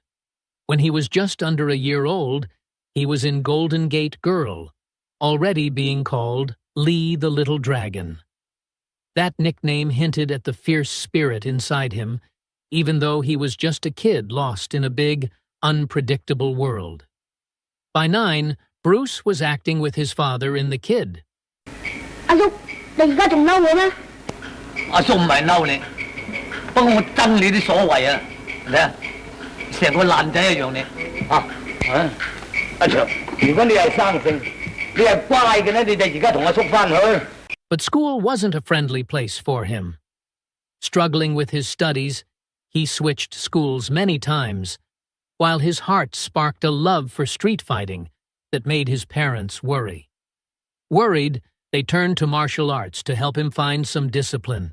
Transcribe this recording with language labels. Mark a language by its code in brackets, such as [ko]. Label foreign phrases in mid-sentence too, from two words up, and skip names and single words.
[en] When he was just under a year old, he was in Golden Gate Girl, already being called Lee the Little Dragon. That nickname hinted at the fierce spirit inside him, even though he was just a kid lost in a big, unpredictable world. By 9, Bruce was acting with his father in The Kid. [yue] 阿叔，你而家仲嬲我咩？阿叔唔係嬲你，不過我憎你啲所謂啊！你啊，成個爛仔一樣你阿長，如果你係生性，你係乖嘅咧，你就而家同阿叔翻去。 [en] But school wasn't a friendly place for him. Struggling with his studies, he switched schools many times, while his heart sparked a love for street fighting that made his parents worry. Worried, they turned to martial arts to help him find some discipline.